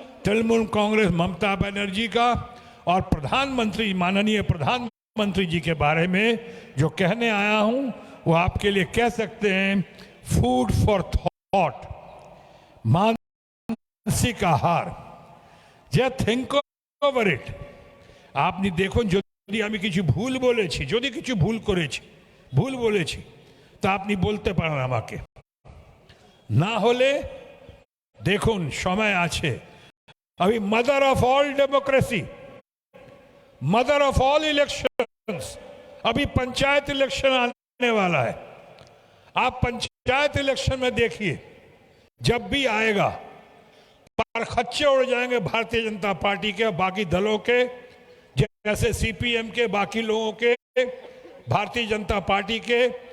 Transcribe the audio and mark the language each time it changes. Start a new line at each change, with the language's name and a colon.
Hindi: तृणमूल कांग्रेस ममता बनर्जी का और प्रधानमंत्री, माननीय प्रधानमंत्री जी के बारे में जो कहने आया हूं, वो आपके लिए कह सकते हैं
English: food for thought,
Hindi: मानसिक आहार।
English: যে think over it.
Bangla: আপনি দেখুন, যদি আমি কিছু ভুল বলেছি, যদি কিছু ভুল করেছি, ভুল বলেছি, তা আপনি বলতে পারেন আমাকে, না হলে দেখুন সময় আছে।
Hindi: अभी
English: mother of all democracy, mother of all elections,
Hindi: अभी पंचायत इलेक्शन आने वाला है। आप पंचायत इलेक्शन में देखिए, जब भी आएगा परखच्चे उड़ जाएंगे भारतीय जनता पार्टी के, बाकी दलों के, जैसे सीपीएम के, बाकी लोगों के, भारतीय जनता पार्टी के।